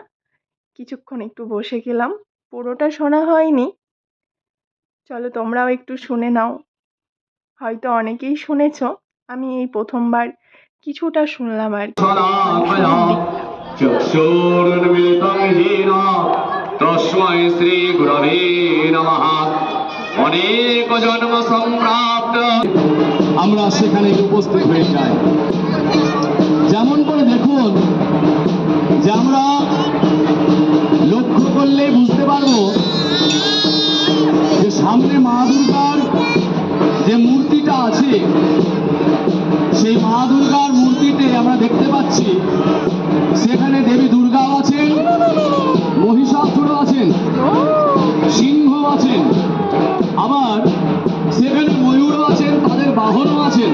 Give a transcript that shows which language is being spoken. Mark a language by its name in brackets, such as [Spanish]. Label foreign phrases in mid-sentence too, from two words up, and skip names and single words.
[Bangla] কিছুক্ষণ একটু বসে গেলাম, পুরোটা শোনা হয়নি। চলো তোমরাও একটু শুনে নাও, হয়তো অনেকেই শুনেছ, আমি এই প্রথমবার কিছুটা শুনলাম আর কি। [Sanskrit] চক্ষুর্মিলিতং येन তস্मै শ্রী গুরবে নমঃ। [Bangla] অনেক জন্ম সম্প্রাপ্ত আমরা সেখানে উপস্থিত হয়ে যাই। যেমন করে দেখুন যে আমরা লক্ষ্য করলে বুঝতে পারবো যে সামনে মা দুর্গার যে মূর্তিটা আছে, সেই মা দুর্গার মূর্তিতে আমরা দেখতে পাচ্ছি সেখানে দেবী দুর্গাও আছেন, মহিষাসুর আছেন, সিংহ আছেন, আবার সেখানে ময়ূরও আছেন, তাদের বাহনও আছেন।